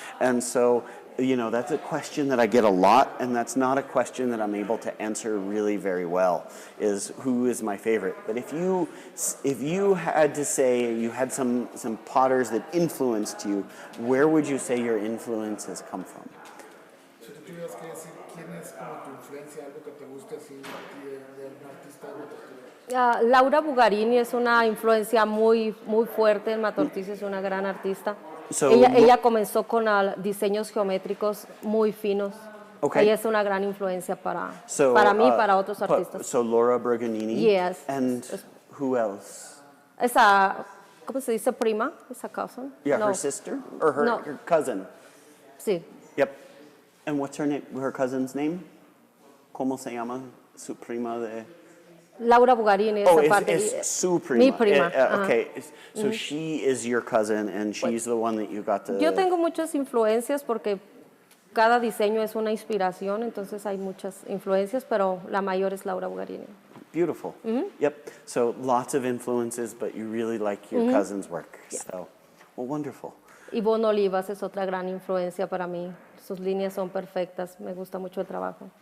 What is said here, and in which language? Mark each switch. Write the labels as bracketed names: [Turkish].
[English] And so, you know, that's a question that I get a lot, and that's not a question that I'm able to answer really very well, is who is my favorite. But if you had to say you had some potters that influenced you, where would you say your influence has come from? [Spanish] Si tú tuvieras que decir quién es como tu influencia, algo que te guste así de un artista, algo que tú... Laura Bugarini es una influencia muy, muy fuerte en Mata Ortiz, es una gran artista. [English] So, [Spanish] ella comenzó con diseños geométricos muy finos. [English] Okay. [Spanish] Ella es una gran influencia para mí y para otros artistas. [English] So Laura Berganini. Yes. And who else? [Spanish] Esa, ¿cómo se dice? Prima, esa cousin. [English] Yeah, [Spanish] No. [English] her sister or her, [Spanish] No. [English] her cousin. [Spanish] Sí. [English] Yep. And what's her name? Her cousin's name? [Spanish] ¿Cómo se llama su prima de? Laura Bugarini, [English] Oh, [Spanish] esa parte. it's su prima. Mi prima. Ajá. [English] Okay, so she is your cousin, and she's the one that you got to. [Spanish] Yo tengo muchas influencias porque cada diseño es una inspiración, entonces hay muchas influencias, pero la mayor es Laura Bugarini. [English] Beautiful. Yep. So lots of influences, but you really like your cousin's work. Yeah. So, well, wonderful. [Spanish] Ivonne Olivas es otra gran influencia para mí. Sus líneas son perfectas, me gusta mucho el trabajo.